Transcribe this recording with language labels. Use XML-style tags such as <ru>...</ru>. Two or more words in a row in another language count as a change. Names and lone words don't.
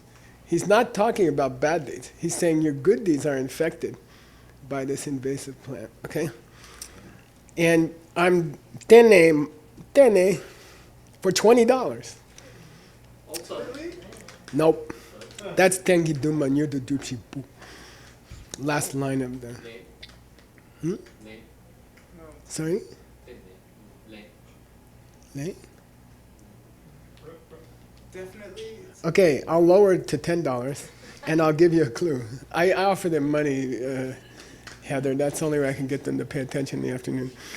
<en>He's not talking about bad deeds. He's saying your good deeds are infected by this invasive plant, okay? And I'm tene for $20. Nope. That's tengi duma nyudu dupshi bu. Last line of the. Hmm? No. Sorry? Late? Definitely. Okay, I'll lower it to $10 and I'll give you a clue. I offer them money, Heather. That's the only way I can get them to pay attention in the afternoon.</en>